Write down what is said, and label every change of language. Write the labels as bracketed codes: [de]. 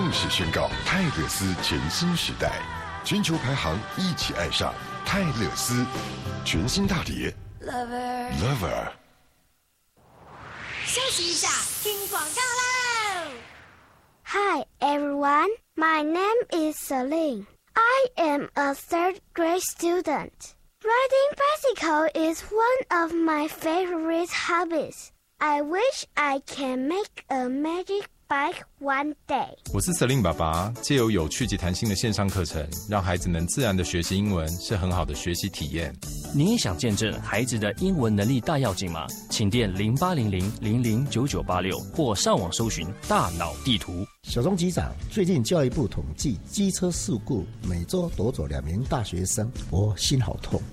[zh] 宣告泰勒斯全新时代，全球排行一起爱上泰勒斯，全新大碟 Lover。休息一下，听广告啦。 [en] Hi everyone, my name is Celine. I am a third grade student. Riding bicycle is one of my favorite hobbies. I wish I can make a magic bike one day. [zh] 我是 Celine 爸爸，借由有趣及弹性的线上课程，让孩子们自然的学习英文，是很好的学习体验。你也想见证孩子的英文能力大跃进吗？请电0800-00-9986或上网搜寻大脑地图。小钟机长，最近教育部统计机车事故每周夺走两名大学生，我心好痛。